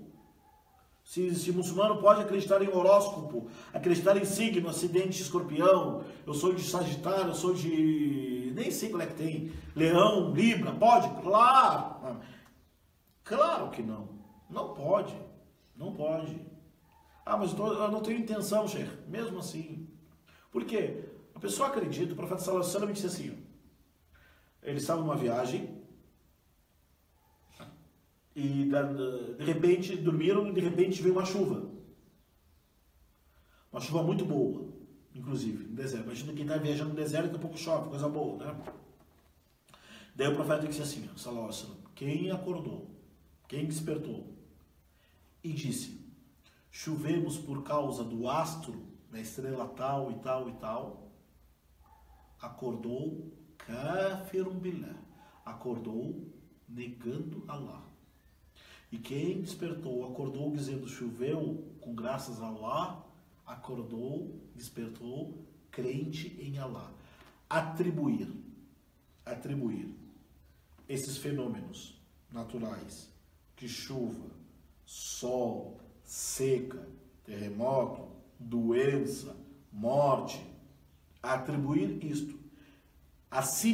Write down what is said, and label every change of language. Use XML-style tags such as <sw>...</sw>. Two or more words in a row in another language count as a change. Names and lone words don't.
<pt>Se muçulmano pode acreditar em horóscopo, acreditar em signo, acidente de escorpião, eu sou de Sagitário, eu sou de... nem sei qual é que tem. Leão, Libra, pode? Claro! Claro que não. Não pode. Não pode. Mas eu não tenho intenção, Sheikh. Mesmo assim. Por quê? A pessoa acredita, o profeta</pt> <ar>صلى الله عليه وسلم</ar> <pt>disse assim, ele estava numa viagem, e de repente dormiram e de repente veio uma chuva. Uma chuva muito boa, inclusive, no deserto. Imagina quem está viajando no deserto, daqui a pouco chove, coisa boa, né? Daí o profeta disse assim,</pt> <ar>صلى الله عليه وسلم,</ar> <pt>quem acordou, quem despertou, e disse, chovemos por causa do astro, da estrela tal e tal e tal, acordou</pt> <ar>كافرون بالله,</ar> <pt>acordou negando Allah. E quem despertou, acordou dizendo choveu com graças a Allah, acordou, despertou crente em Allah. Atribuir esses fenômenos naturais, de chuva, sol, seca, terremoto, doença, morte, atribuir isto a si</pt>